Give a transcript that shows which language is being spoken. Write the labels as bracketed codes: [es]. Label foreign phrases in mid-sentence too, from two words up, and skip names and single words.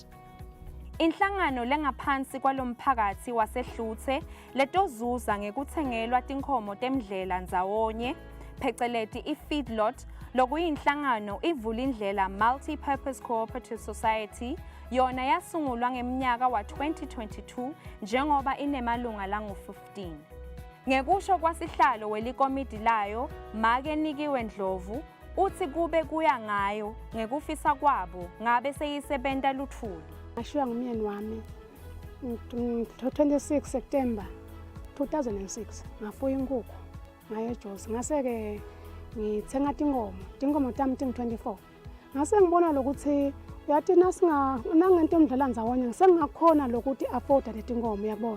[ss] Inhlangano lengaphansi kwalomphakathi waseHluthe letozuza ngekuthengelwa tinkhomo temdlela ndzawonye pheceleti i-feedlot lokuyinhlangano ivula indlela Multi-Purpose Cooperative Society yona yasungulwa ngeminyaka wa 2022 njengoba inemalunga langu-15. Ngekusho kwasihlalo welikomidi layo Make Nikiwe Ndlovu uthi kube kuya ngayo ngekufisa kwabo ngabe seyisebenta luthuli. Ngashiya ngumyeni wami 26 September 2006 ngafuya inkukhu ngaye eJozi ngase-ke ngithenga tinkomo tami ting 24 ngase ngibona lokuthi yathi nangento emdlala ndzawonye ngisengakhona lokuthi afforda leti nkomo uyabona.